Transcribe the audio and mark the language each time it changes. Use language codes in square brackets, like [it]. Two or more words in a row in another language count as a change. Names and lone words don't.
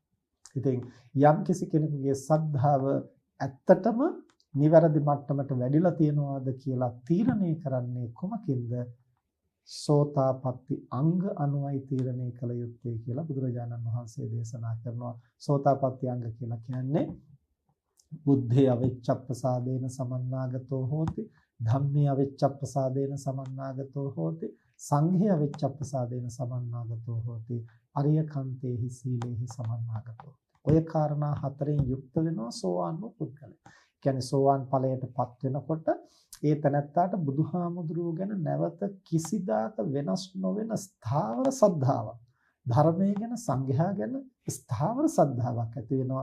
[si] ඉතින් යම් කිසි කෙනෙකුගේ සද්ධාව ඇත්තටම නිවැරදි මට්ටමට වැඩිලා තියෙනවාද කියලා තීරණය කරන්නේ කොමකින්ද? සෝතාපට්ටි අංග අනුවයි තීරණය කළ යුත්තේ කියලා බුදුරජාණන් වහන්සේ දේශනා කරනවා. සෝතාපට්ටි අංග කියලා කියන්නේ [pi] බුද්ධේ අවිච්ඡප්පසාදේන සමන්නාගතෝ හෝති, ධම්මේ අවිච්ඡප්පසාදේන සමන්නාගතෝ හෝති, සංඝේ අවිච්ඡප්පසාදේන සමන්නාගතෝ හෝති, අරියකන්තේහි සීලේහි සමන්නාගතෝ. [si] ඔය කාරණා හතරෙන් යුක්ත වෙනවා සෝවාන් වූ පුද්ගලයා. කියන්නේ සෝවාන් ඵලයටපත් වෙනකොට ඒ තැනැත්තාට බුදුහාමුදුරුවෝ ගැන නැවත කිසිදාක වෙනස් නොවන ස්ථාවර සද්ධාාවක්, ධර්මයේ ගැන සංඝයා ගැන ස්ථාවර සද්ධාාවක් ඇති වෙනවා.